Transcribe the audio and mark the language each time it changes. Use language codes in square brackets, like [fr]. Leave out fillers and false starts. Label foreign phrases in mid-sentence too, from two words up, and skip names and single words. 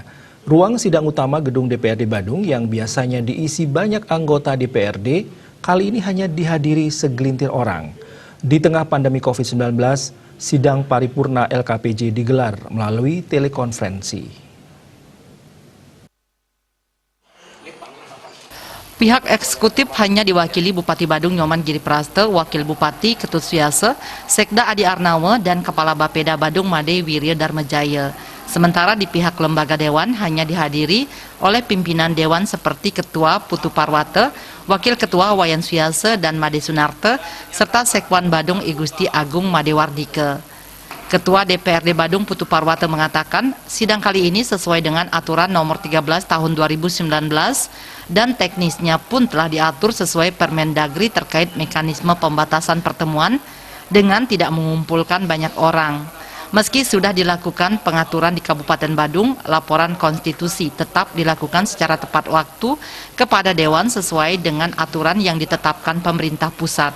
[id] Ruang sidang utama gedung DPRD Badung yang biasanya diisi banyak anggota DPRD, kali ini hanya dihadiri segelintir orang. Di tengah pandemi COVID-19, sidang paripurna LKPJ digelar melalui telekonferensi. Pihak eksekutif hanya diwakili Bupati Badung Nyoman Giripraste, Wakil Bupati Ketut Suiasa, Sekda Adi Arnawa, dan Kepala Bapeda Badung Made Wirya Darmajaya. Sementara di pihak lembaga dewan hanya dihadiri oleh pimpinan dewan seperti Ketua Putu Parwata, Wakil Ketua Wayan Suiasa dan Made Sunarte, serta Sekwan Badung I Gusti Agung Made Wardike. Ketua DPRD Badung Putu Parwata mengatakan sidang kali ini sesuai dengan aturan nomor 13 tahun 2019 dan teknisnya pun telah diatur sesuai Permendagri terkait mekanisme pembatasan pertemuan dengan tidak mengumpulkan banyak orang. Meski sudah dilakukan pengaturan di Kabupaten Badung, laporan konstitusi tetap dilakukan secara tepat waktu kepada Dewan sesuai dengan aturan yang ditetapkan pemerintah pusat.